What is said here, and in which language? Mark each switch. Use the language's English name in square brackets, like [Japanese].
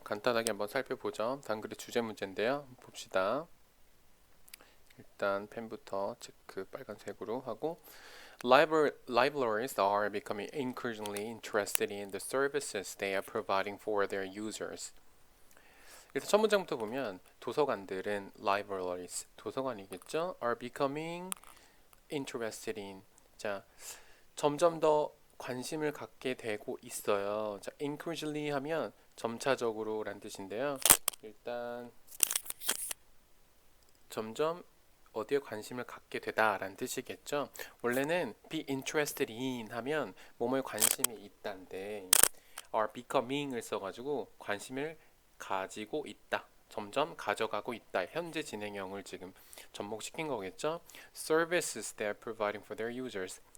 [Korean] 간단하게 한번 살펴보죠. 단글의 주제 문제인데요. 봅시다. 일단 펜부터 체크 빨간색으로 하고 [English] Libraries are becoming increasingly interested in the services they are providing for their users. [Korean] 일단 첫 문장부터 보면 도서관들은 libraries, 도서관이겠죠? [English] are becoming interested in. [Korean] 자, 점점 더 관심을 갖게 되고 있어요. 자, increasingly 하면 점차적으로 라는 뜻인데요. 일단 점점 어디에 관심을 갖게 되다 라는 뜻이겠죠. 원래는 [English] be interested in [Korean] 하면 뭐뭐에 관심이 있다인데 [English] are becoming [Korean] 을 써가지고 관심을 가지고 있다. 점점 가져가고 있다. 현재 진행형을 지금 접목시킨 거겠죠. [English] Services they are providing for their users.